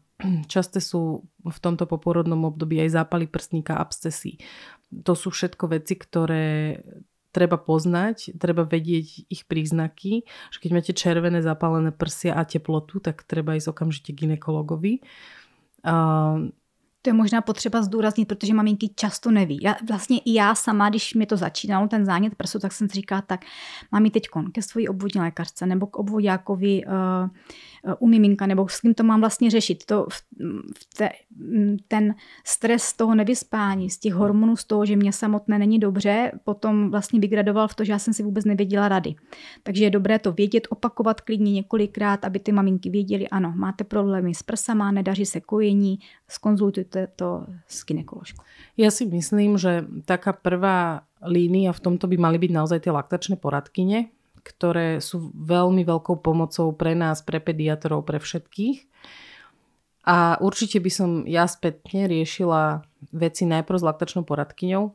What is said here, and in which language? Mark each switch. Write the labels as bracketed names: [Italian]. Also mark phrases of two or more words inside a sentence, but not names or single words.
[Slovak] Časté sú v tomto poporodnom období aj zápaly prsníka, abscesy. To sú všetko veci, ktoré treba poznať, treba vedieť ich príznaky. Že keď máte červené zapálené prsia a teplotu, tak treba ísť okamžite k gynekologovi. [Czech] To je možná potřeba zdůraznit, protože maminky často neví. Vlastně i já sama, když mi to začínalo, ten zánět prsu, tak jsem si říkala, tak mám jít teďkon ke svojí obvodní lékařce nebo k obvoďákovi u miminka, nebo s kým to mám vlastně řešit. Ten stres z toho nevyspání, z těch hormonů, z toho, že mě samotné není dobře, potom vlastně vygradoval v to, že já jsem si vůbec nevěděla rady. Takže je dobré to vědět, opakovat klidně několikrát, aby ty maminky věděly, ano, máte problémy s prsama, nedaří se kojení, skonzultujte to s gynekoložkou. [Slovak] Ja si myslím, že taká prvá línia v tomto by mali byť naozaj tie laktačné poradkyne, ktoré sú veľmi veľkou pomocou pre nás, pre pediatrov, pre všetkých. A určite by som ja spätne riešila veci najprv s laktačnou poradkyňou.